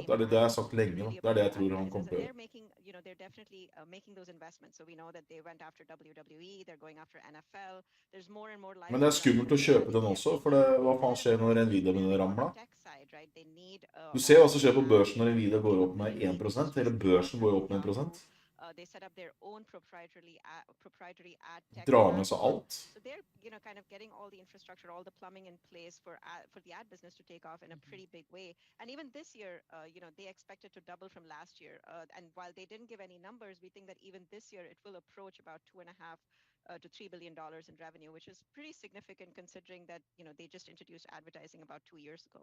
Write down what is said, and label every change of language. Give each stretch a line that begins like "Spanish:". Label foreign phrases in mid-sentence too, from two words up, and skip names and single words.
Norwegian: Det er det jeg har sagt lenge, da. Det er det jeg tror han kommer til å gjøre. Men det er skummelt å kjøpe den også, for hva faen skjer når Nvidia begynner å ramle? Du ser hva som skjer på børsen når Nvidia går opp med 1%, eller børsen går opp med 1%. Drar med seg alt.
English: So they're, kind of getting all the infrastructure, all the plumbing in place for the ad business to take off in a pretty big way. And even this year, they expected to double from last year. And while they didn't give any numbers, we think that even this year it will approach about $2.5 to $3 billion in revenue, which is pretty significant considering that, they just introduced advertising about 2 years ago.